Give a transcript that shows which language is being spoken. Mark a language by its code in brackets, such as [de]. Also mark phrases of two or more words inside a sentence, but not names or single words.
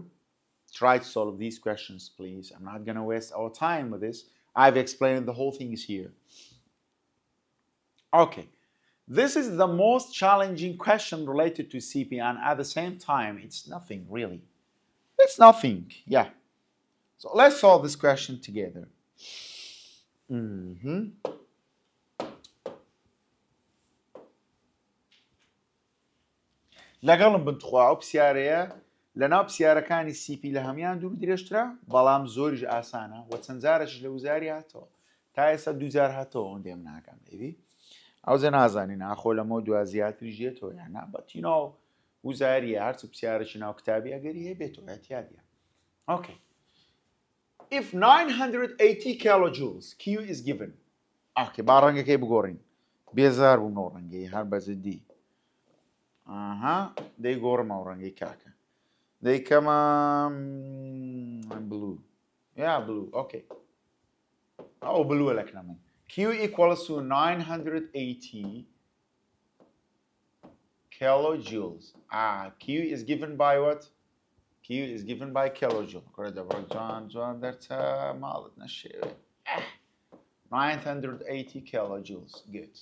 [en] Try to solve these questions, please. I'm not going to waste our time with this. I've explained the whole thing is here. Okay. This is the most challenging question related to CP, and at the same time, it's nothing really. It's nothing, yeah. So let's solve this question together. [ckb] لەگەڵم بنتخوا ئەو پرسیارەیە لەناو پرسیارەکانی CP لە هەمان دوور درێژترە بەڵام زۆریش ئاسانە و چەند جارێکش لە وزاری هاتەوە تا ئێستا 2000 هاتەوە ئەوەندەم ناکەم دەیبی ئەو زە نازانین ئاخۆ لەمە دو زیاتریش دێتەوە یانە بەتینۆ وزاریە هەرچ پرسیارێکی ناو کتابی ئەگەری هەیە بێتەوە احتیاطیە. [en] Okay. If 980 kilojoules Q is given. [ckb] Okay, با ڕەنگەکەی بگۆڕین. بێزار بوومەوە ڕەنگەی هەر بەزدی. دەی گۆڕمەوە ڕەنگەی کاکە. دەی کەمە blue. [en] Yeah, blue. Okay. Oh, blue [ckb] لەکنە من. [en] Q equals to 980 kilojoules. Q is given by what? Q is given by kilojoule. 980 kilojoules. Good.